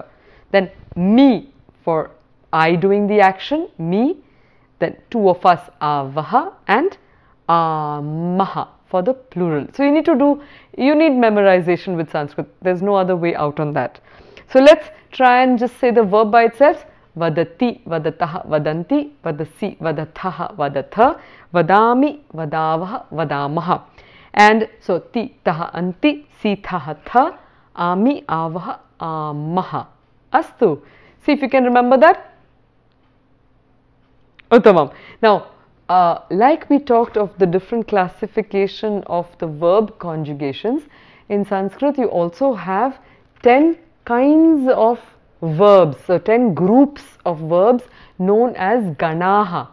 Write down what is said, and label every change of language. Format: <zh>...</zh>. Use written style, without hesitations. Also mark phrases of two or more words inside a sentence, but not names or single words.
<en>Then Mi for I doing the action, me. Then two of us, Avaha, and Amaha for the plural. So you need memorization with Sanskrit. There's no other way out on that. So let's try and just say the verb by itself.</en> <sa>Vadati, vadataha, vadanti, vadasi, vadathaha, vadatha, vadami, vadavaha, vadamaha.</sa> <en>And so</en> <sa>ti, taha, anti, si, thaha, tha, ami, avaha, amaha. Astu.</sa> <en>See if you can remember that.</en> <sa>Uttamam.</sa> <en>Now, like we talked of the different classification of the verb conjugations, in Sanskrit you also have 10 kinds of verbs, so 10 groups of verbs known as Ganaha.</en>